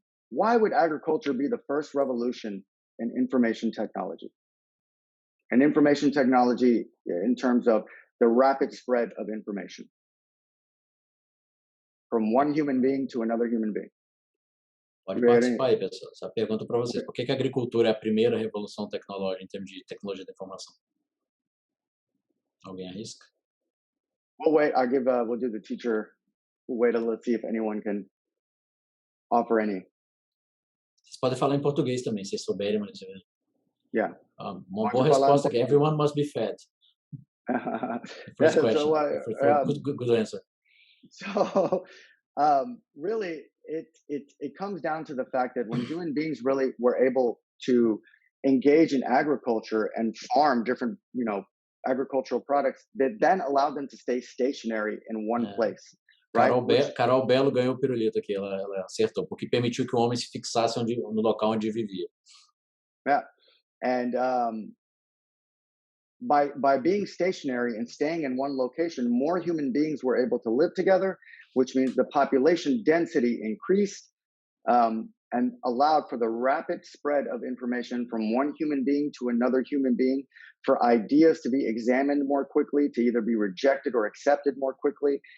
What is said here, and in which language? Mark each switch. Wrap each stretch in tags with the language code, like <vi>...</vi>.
<en>Why would agriculture be the first revolution in information technology? And information technology in terms of the rapid spread of information from one human being to another human being.</en> <pt>Pode participar aí, pessoal. Essa pergunta para vocês. Por que a agricultura é a primeira revolução tecnológica em termos de tecnologia da informação? Alguém arrisca?</pt> <en>We'll wait. We'll do the teacher. We'll wait and let's see if anyone can offer any.</en> <pt>Vocês podem falar em português também, se souberem, mas...</pt> <en>Yeah.</en> <pt>Uma boa resposta aqui.</pt> <en>Everyone must be fed. First question. Good answer. So, really, it comes down to the fact that when human beings really were able to engage in agriculture and farm different, agricultural products, that then allowed them to stay stationary in one place. Right?</en> <pt>Carol Belo ganhou o pirulito aqui, ela acertou, porque permitiu que o homem se fixasse no local onde vivia.</pt> <en>Yeah, and by being stationary and staying in one location, more human beings were able to live together, which means the population density increased, and allowed for the rapid spread of information from one human being to another human being, for ideas to be examined more quickly, to either be rejected or accepted more quickly.</en>